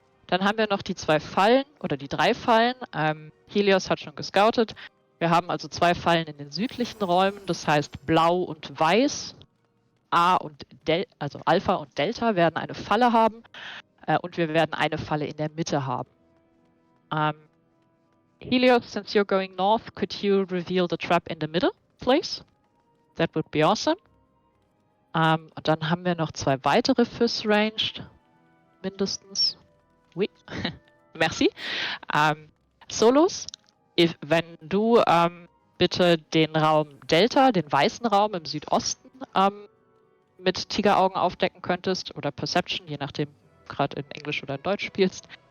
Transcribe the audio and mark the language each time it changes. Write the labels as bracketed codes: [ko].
[de] Dann haben wir noch die 2 Fallen oder die 3 Fallen. Helios hat schon gescoutet. Wir haben also 2 Fallen in den südlichen Räumen, das heißt Blau und Weiß. Also Alpha und Delta werden eine Falle haben und wir werden eine Falle in der Mitte haben. [en] Helios, since you're going north, could you reveal the trap in the middle, please? That would be awesome. [de] Und dann haben wir noch 2 weitere Fist-Ranged, mindestens. [fr] Oui, merci. [de] Solos, wenn du bitte den Raum Delta, den weißen Raum im Südosten, mit Tigeraugen aufdecken könntest oder Perception, je nachdem, gerade in Englisch oder in Deutsch spielst.